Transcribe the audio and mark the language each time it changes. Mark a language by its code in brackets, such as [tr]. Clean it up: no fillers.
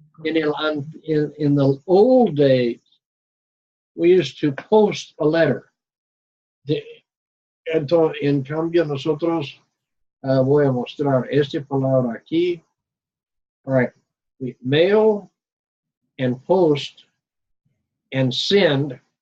[en] In the old days, we used to post a letter. [es] Entonces, en cambio, nosotros voy a mostrar esta palabra aquí. [en] All right, we mail and post and send.